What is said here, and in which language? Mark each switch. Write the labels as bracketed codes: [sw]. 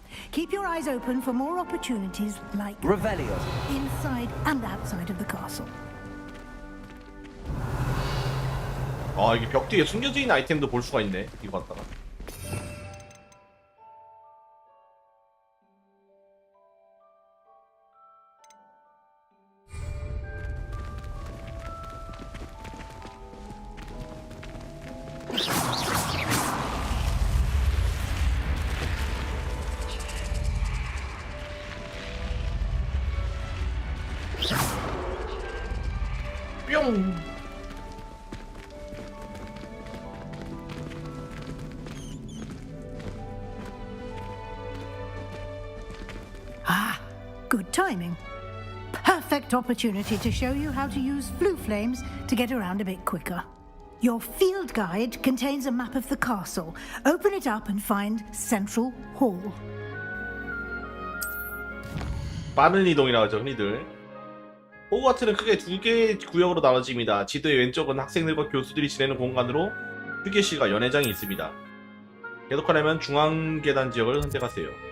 [en] Keep your eyes open for more opportunities like Revelio. inside and outside of the castle. [ko] 아 이게 벽 뒤에 숨겨져 있는 아이템도 볼 수가 있네. 이거 갖다가 뿅. [en] Ah, good timing. Perfect opportunity to show you how to use flue flames to get around a bit quicker. Your field guide contains a map of the castle. Open it up and find Central Hall. [ko] 빠른 이동이라고 하죠 흔히들. 호그와트는 크게 두 개의 구역으로 나눠집니다. 지도의 왼쪽은 학생들과 교수들이 지내는 공간으로 휴게실과 연회장이 있습니다. 계속하려면 중앙 계단 지역을 선택하세요.